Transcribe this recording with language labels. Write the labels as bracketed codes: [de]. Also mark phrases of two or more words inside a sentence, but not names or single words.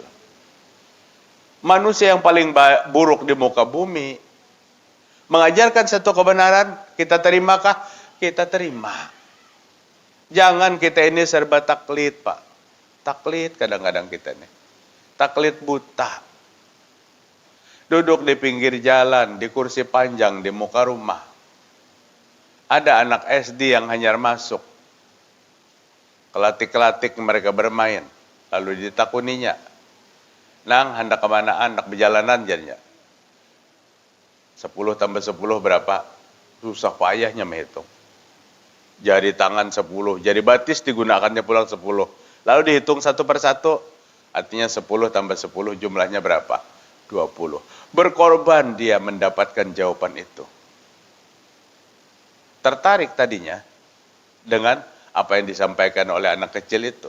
[id] Manusia yang paling buruk di muka bumi mengajarkan satu kebenaran, kita terimakah? Kita terima. Jangan kita ini serba taklid, Pak. Taklid kadang-kadang kita ini. Taklid buta. Duduk di pinggir jalan, di kursi panjang, di muka rumah. [bjn] Ada anak SD yang hanyar masuk. Kelatik-kelatik mereka bermain. Lalu ditakuninya. Nang, hendak kemana anak berjalanan jadinya? [id] 10 tambah 10 berapa? Susah payahnya menghitung. Jari tangan 10. [bjn] Jari batis digunakannya pulang 10. Lalu dihitung satu persatu. [id] Artinya 10 tambah 10 jumlahnya berapa? 20. Berkorban dia mendapatkan jawaban itu. Tertarik tadinya dengan apa yang disampaikan oleh anak kecil itu.